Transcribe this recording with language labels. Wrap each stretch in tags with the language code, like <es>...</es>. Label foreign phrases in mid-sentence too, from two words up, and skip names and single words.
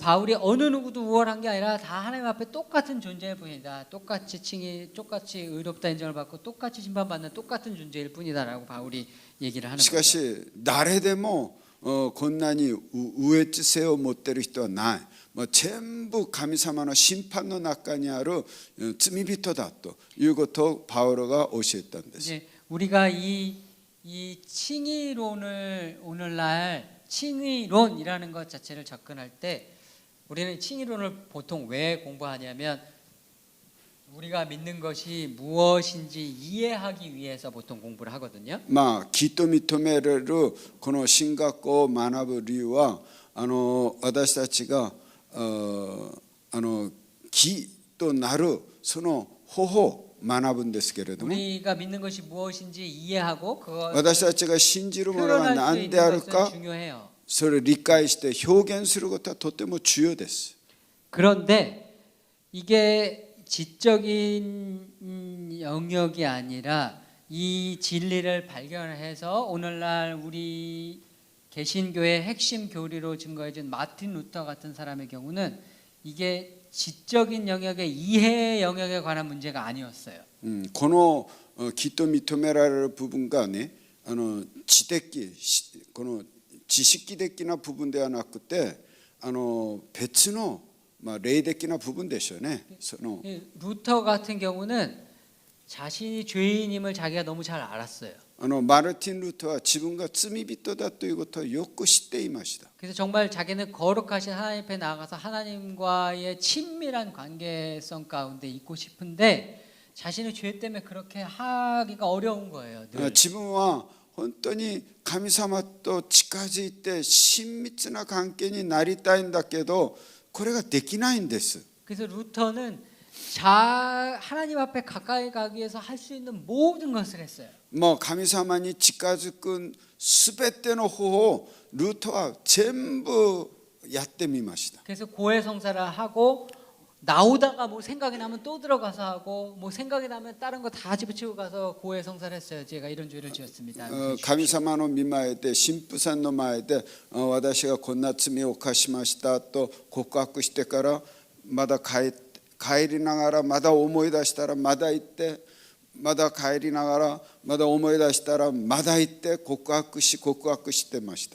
<ko>그러니까 바울이 어느 누구도 우월한 게 아니라 다 하나님 앞에 똑같은 존재일 뿐이다. 똑같이 칭의, 똑같이 의롭다 인정을 받고 똑같이 심판받는 똑같은 존재일 뿐이다라고 바울이 얘기를 하는</ko> <ja>しか</ja> <ko>거죠.</ko> <ja>し誰でもこんなに優越性を持っている人はない。全部神様の審判の中にある罪人だということをパウロが教えたんです。</ja> <ko>이제 우리가 이 칭의론을 오늘날 칭의론이라는 것 자체를 접근할 때 우리는 칭의론을 보통 왜 공부하냐면 우리가 믿는 것이 무엇인지 이해하기 위해서 보통 공부를 하거든요.</ko> <ja>義と認められるこの神学を学ぶ理由は私たちが義となるその方法学ぶんですけれども</ja> <ko>우리가 믿는 것이 무엇인지 이해하고</ko> <ja>私たちが信じるものが何であるか</ja> <ko>중요해요.</ko> <ja>それを理解して表現することはとても重要です。</ja> <ko>그런데 이게 지적인 영역이 아니라 이 진리를 발견해서 오늘날 우리 개신교의 핵심 교리로 증거해준 마틴 루터 같은 사람의 경우는 이게 지적인 영역의 이해 영역에 관한 문제가 아니었어요.</ko> <ja>この義と認められる部分がね知的この知識的な部分ではなくて別の霊的な部分でしょうね。</ja> <ko>루터 같은 경우는 자신이 죄인임을 자기가 너무 잘 알았어요.</ko> <ja>マルティン・ルトは自分が罪人だということをよく知っていました。</ja> <ko>그래서 정말 자기는 거룩하신 하나님 앞에 나아가서 하나님과의 친밀한 관계성 가운데 있고 싶은데 자신의 죄 때문에 그렇게 하기가 어려운 거예요. 늘.</ko> <ja>自分は本当に神様と近づいて親密な関係になりたいんだけどこれができないんです。</ja> <ko>그래서 루터는 하나님 앞에 가까이 가기 위해서 할 수 있는 모든 것을 했어요.</ko> <ja>神様に近づくすべての方法をルトは全部やってみました。</ja> <ko>그래서 고해 성사를 하고 나오다가 뭐 생각이 나면 또 들어가서 하고 뭐 생각이 나면 다른 거 다 집어치고 가서 고해 성사를 했어요. 제가 이런 죄를 지었습니다.</ko> <ja>神様の御前で神父さんの前で私がこんな罪を犯しましたと告白してからまだ帰りながらまだ思い出したらまだ行ってまだ帰りながらまだ思い出したらまだ行って告白してました。</ja>